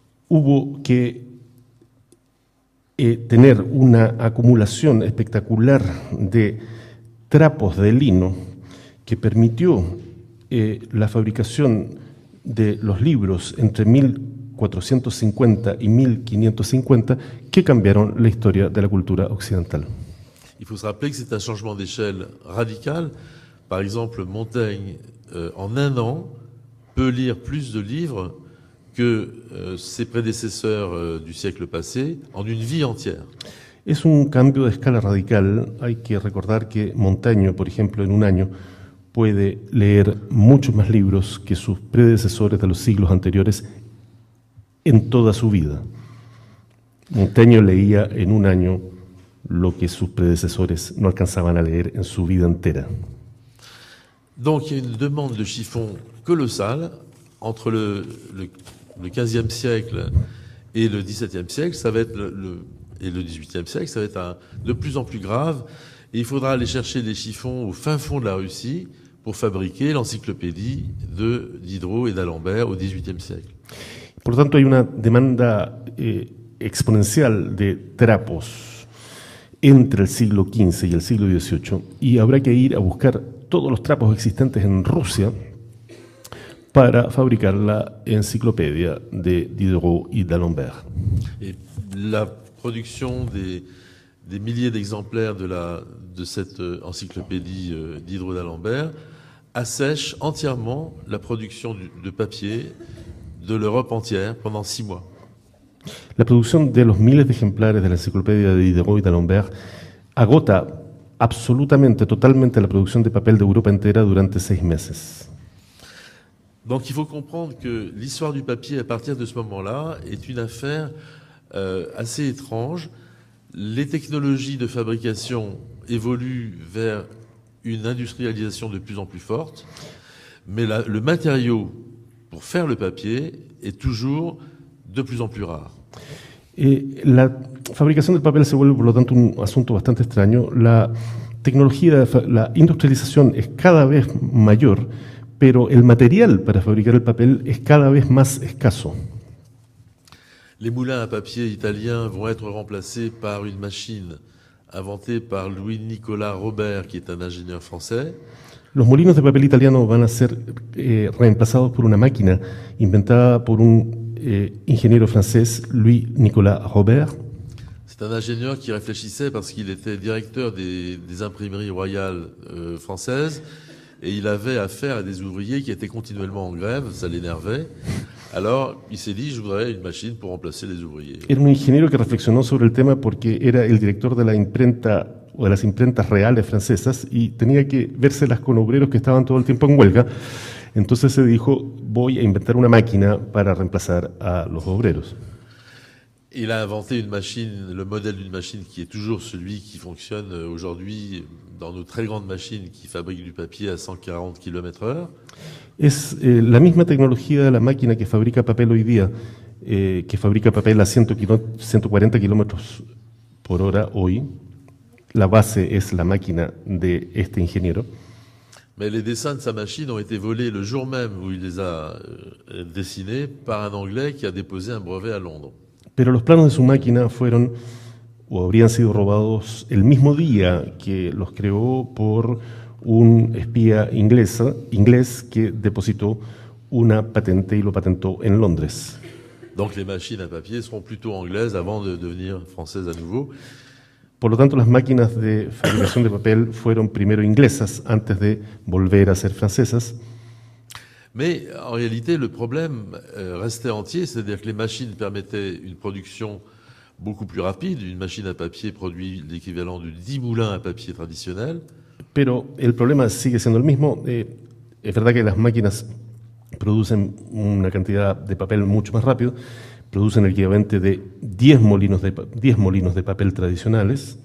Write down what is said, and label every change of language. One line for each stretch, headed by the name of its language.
Spanish: Hubo que tener una acumulación espectacular de trapos de lino que permitió la fabricación de los libros entre 1450 y 1550 que cambiaron la historia de la cultura occidental.
French: Il faut se rappeler que c'est un changement d'échelle radical. Par exemple, Montaigne, en un an, peut lire plus de livres que ses prédécesseurs du siècle passé en une vie entière.
Spanish: Es un cambio de escala radical. Hay que recordar que Montaigne, por ejemplo, en un año puede leer muchos más libros que sus predecesores de los siglos anteriores en toda su vida. Montaigne leía en un año lo que sus predecesores no alcanzaban a leer en su vida entera.
French: Donc il y a une demande de chiffon colossale entre le XVe siècle et le XVIIe siècle, ça va être et le XVIIIe siècle, ça va être de plus en plus grave. Et il faudra aller chercher des chiffons au fin fond de la Russie pour fabriquer l'encyclopédie de Diderot et d'Alembert au XVIIIe siècle.
Spanish: Por lo tanto, hay una demanda exponencial de trapos entre el siglo XV y el siglo XVIII, y habrá que ir a buscar todos los trapos existentes en Rusia para fabricar la enciclopedia de Diderot y d'Alembert.
French: Et la production des milliers d'exemplaires de cette encyclopédie Diderot d'Alembert assèche entièrement la production de papier de l'Europe entière pendant 6 mois.
Spanish: La producción de los miles de ejemplares de la enciclopedia de Diderot y d'Alembert agota absolutamente, totalmente la producción de papel de Europa entera durante 6 meses.
French: Donc il faut comprendre que l'histoire du papier, à partir de ce moment-là, est une affaire assez étrange. Les technologies de fabrication évoluent vers une industrialisation de plus en plus forte, mais le matériau pour faire le papier est toujours de plus en plus rare.
Spanish: La fabricación del papel se vuelve, por lo tanto, un asunto bastante extraño. La tecnología, la industrialización es cada vez mayor, pero el material para fabricar el papel es cada vez más escaso.
French: Les moulins à papier italiens vont être remplacés par une machine inventée par Louis-Nicolas Robert, qui est un ingénieur français.
Spanish: Los molinos de papel italiano van a ser reemplazados por una máquina inventada por un ingeniero francés, Louis-Nicolas Robert.
French: C'est un ingénieur qui réfléchissait parce qu'il était directeur des imprimeries royales françaises et il avait affaire à des ouvriers qui étaient continuellement en grève, ça l'énervait. Alors, il s'est dit, je voudrais une machine pour remplacer les ouvriers.
Spanish: Era un ingeniero que reflexionó sobre el tema porque era el director de la imprenta o de las imprentas reales francesas y tenía que vérselas con obreros que estaban todo el tiempo en huelga. Entonces se dijo, voy a inventar una máquina para reemplazar a los obreros.
French: Il a inventé une machine, le modèle d'une machine qui est toujours celui qui fonctionne aujourd'hui dans nos très grandes machines qui fabriquent du papier à 140 km/h.
Spanish: Es la misma tecnología de la máquina que fabrica papel hoy día, que fabrica papel a 140 kilómetros por hora hoy. La base es la máquina de este ingeniero.
French: Mais les dessins de sa machine ont été volés le jour même où il les a dessinés par un Anglais qui a déposé un brevet à Londres.
Spanish: Pero los planos de su máquina fueron o habrían sido robados el mismo día que los creó por un espía inglés que depositó una patente y lo patentó en Londres.
French: Donc les machines à papier seront plutôt anglaises avant de devenir françaises à nouveau.
Spanish: Por lo tanto, las máquinas de fabricación de papel fueron primero inglesas antes de volver a ser francesas.
French: Mais en réalité, le problème restait entier, c'est-à-dire que les machines permettaient une production beaucoup plus rapide. Une machine à papier produit l'équivalent de 10 moulins à papier traditionnels.
Spanish: Pero el problema sigue siendo el mismo. Es verdad que las máquinas producen una cantidad de papel mucho más rápido, producen el equivalente de 10 molinos de papel tradicionales.